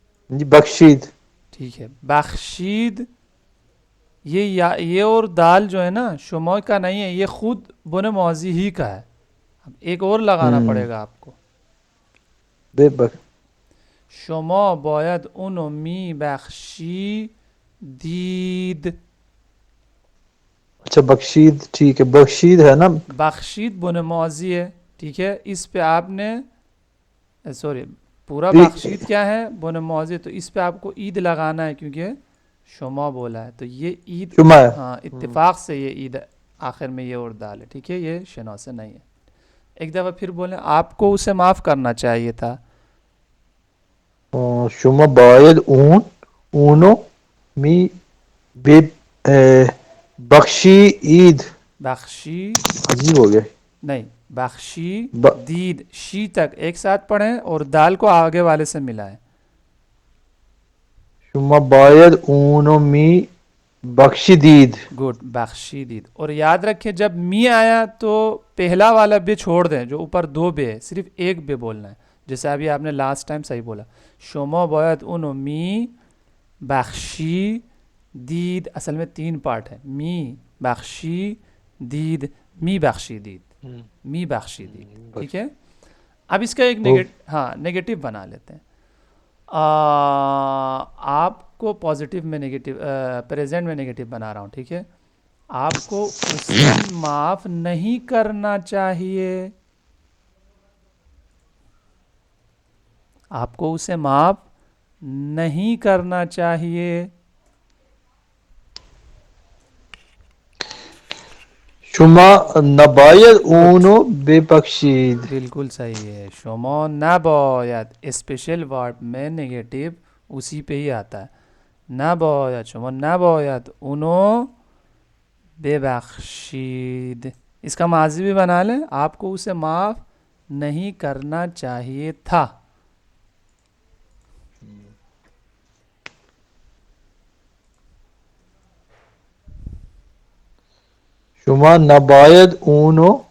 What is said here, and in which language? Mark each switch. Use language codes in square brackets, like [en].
[ur] جی بخشید. ٹھیک ہے, بخشید. یہ اور دال جو ہے نا شما کا نہیں ہے, یہ خود بن ماضی ہی کا ہے. اب ایک اور لگانا پڑے گا آپ کو. [fa] بے بخش شما باید اونو می بخشی دید. [ur] اچھا بخشید ٹھیک ہے, بخشید ہے نا, بخشید بن ماضی ہے. ٹھیک ہے, اس پہ آپ نے سوری پورا بخشید کیا ہے بن ماضی, تو اس پہ آپ کو عید لگانا ہے کیونکہ شما بولا ہے, تو یہ عید شما ہے. ہاں اتفاق سے یہ عید آخر میں یہ اور دال ہے. ٹھیک ہے, یہ شنا سے نہیں ہے. ایک دفعہ پھر بولیں, آپ کو اسے معاف کرنا چاہیے تھا. [fa] شما باید اونو می بے بخشی عید. بخشی [ur] عجیب ہو گیا. نہیں, بخشی دید, شی تک ایک ساتھ پڑھیں اور دال کو آگے والے سے ملائیں. [fa] شما باید اونو می بخشی دید. [ur] گڈ, بخشی دید. اور یاد رکھیں جب می آیا تو پہلا والا بے چھوڑ دیں, جو اوپر 2 بے ہے, صرف 1 بے بولنا ہے. جیسے ابھی آپ نے لاسٹ ٹائم صحیح بولا [fa] شما باید اونو می بخشی دید، [ur] اصل میں 3 پارٹ ہے، می بخشی دید، می بخشی دید، می بخشی دید، ٹھیک ہے. اب اس کا ایک نگیٹو بنا لیتے ہیں. آپ کو پازیٹیو میں نگیٹو، پریزنٹ میں نگیٹو بنا رہا ہوں، ٹھیک ہے. آپ کو اسے معاف نہیں کرنا چاہیے، آپ کو اسے معاف نہیں کرنا چاہیے. [fa] شما نباید اونو ببخشید. [ur] بالکل صحیح ہے. [fa] شما نباید، [ur] اسپیشل ورب میں نگیٹو اسی پہ ہی آتا ہے. [fa] نباید، شما نباید اونو ببخشید. [ur] اس کا ماضی بھی بنا لیں، آپ کو اسے معاف نہیں کرنا چاہیے تھا. [fa] شما نباید اونو